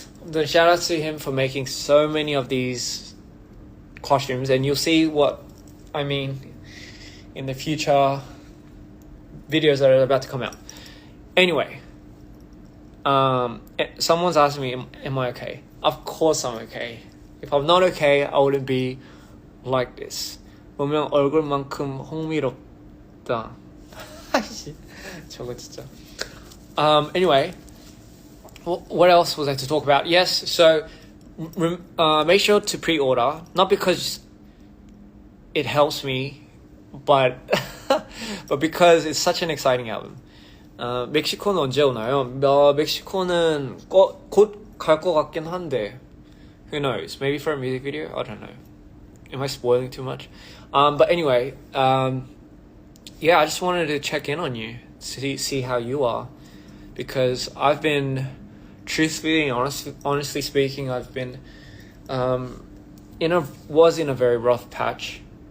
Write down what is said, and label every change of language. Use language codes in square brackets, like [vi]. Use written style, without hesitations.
[en] Then shout out to him for making so many of these costumes, and you'll see what I mean in the future videos that are about to come out. Anyway, someone's asking me, am I okay? Of course I'm okay. If I'm not okay, I wouldn't be like this. [ko] 보면 얼굴만큼 흥미롭다. 저거 진짜. [en] Anyway, what else was I to talk about? Yes, so make sure to pre-order, not because it helps me, but because it's such an exciting album. [ko] 멕시코는 언제 오나요? 멕시코는 곧 갈 것 같긴 한데, [en] who knows? Maybe for a music video? I don't know. Am I spoiling too much? But anyway, I just wanted to check in on you, see how you are, because I've been, truthfully and honestly speaking, I've been was in a very rough patch.